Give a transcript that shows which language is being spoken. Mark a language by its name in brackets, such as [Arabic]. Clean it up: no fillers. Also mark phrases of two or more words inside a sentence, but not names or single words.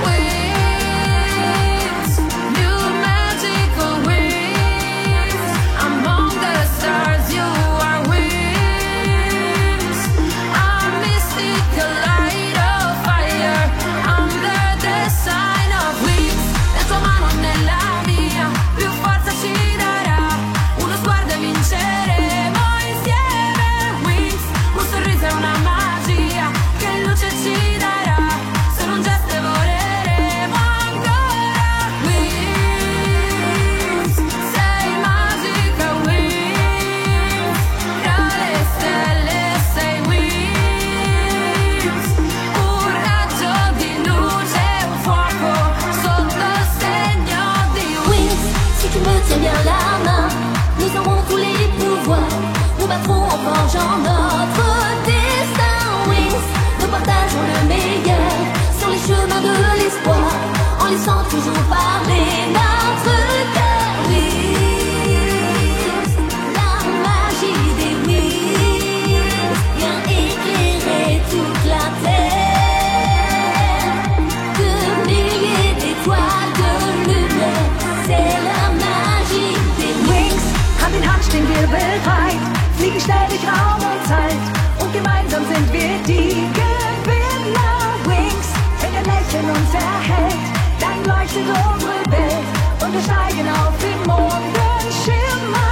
[English] Wings, new magical wings. Among the stars, you are wings. Our mystical light of fire under the sign of wings. [Italian] La tua mano nella mia, più forza ci darà. Uno sguardo e vinceremo insieme. Wings, un sorriso e una magia che luce ci darà. Solo un gesto e voleremo ancora. Wings, sei magica wings. Tra le stelle sei wings. Un raggio di luce, un fuoco sotto il segno di [French] Wings, si tu me tiens bien la main, nous aurons tous les pouvoirs. Nous battrons en forgeant notre destin. Wings, nous partageons le meilleur sur les chemins de l'espoir, en laissant toujours parler notre cœur. Wings, la magie des wings vient éclairer toute la terre. De milliers d'étoiles de lumière, c'est la magie des wings. [German] Hand in Hand stehen wir bereit, fliegen schnell durch Raum und Zeit und gemeinsam sind wir die Gewinner. Wings, wenn ein Lächeln uns erhält, dann leuchtet unsere Welt und wir steigen auf den Mondenschimmer.